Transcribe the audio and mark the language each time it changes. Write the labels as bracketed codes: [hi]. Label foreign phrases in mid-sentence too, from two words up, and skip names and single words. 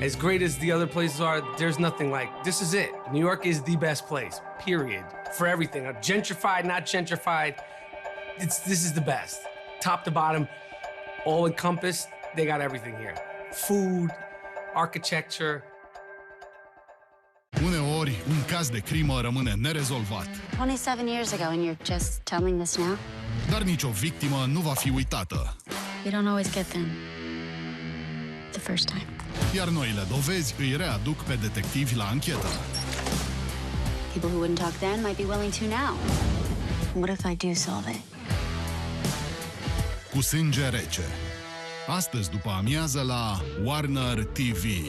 [en] As great as the other places are, there's nothing like, this is it. New York is the best place, period, for everything. Gentrified, not gentrified, this is the best. Top to bottom, all encompassed, they got everything here. Food, architecture. [ro] Uneori, un caz de crimă rămâne nerezolvat. [en] 27 years ago and you're just telling this now? [ro] Dar nicio victimă nu va fi uitată. [en] You don't always get them the first time. [ro] Iar noile dovezi îi readuc pe detectivi la anchetă. [en] People who wouldn't talk then might be willing to now. What if I do solve it? [ro] Cu sânge rece. Astăzi după amiază la Warner TV.